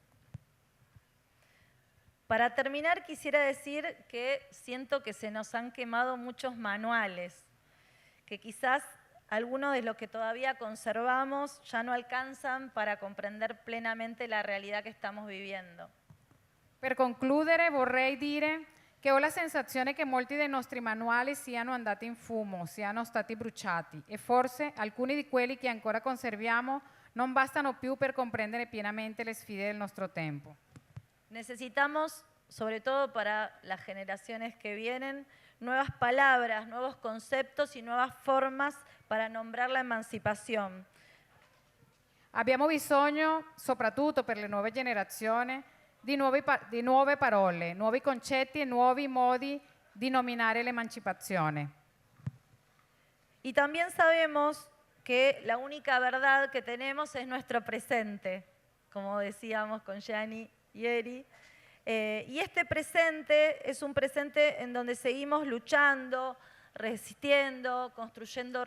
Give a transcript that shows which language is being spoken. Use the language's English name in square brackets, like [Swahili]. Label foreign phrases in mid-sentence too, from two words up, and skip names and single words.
[Spanish] Para terminar, quisiera decir que siento que se nos han quemado muchos manuales, que quizás algunos de los que todavía conservamos ya no alcanzan para comprender plenamente la realidad que estamos viviendo. [Italian] Per concludere vorrei dire che ho la sensazione che molti dei nostri manuali siano andati in fumo, siano stati bruciati e forse alcuni di quelli che ancora conserviamo non bastano più per comprendere pienamente le sfide del nostro tempo. [Spanish] Necesitamos, sobre todo para las generaciones que vienen, nuevas palabras, nuevos conceptos y nuevas formas para nombrar la emancipazione. [Italian] Abbiamo bisogno, soprattutto per le nuove generazioni, di nuove parole, nuovi concetti e nuovi modi di nominare l'emancipazione. [Spanish] Y también sabemos que la única verdad que tenemos es nuestro presente, como decíamos con Gianni ieri. Y este presente es un presente en donde seguimos luchando, resistiendo, construyendo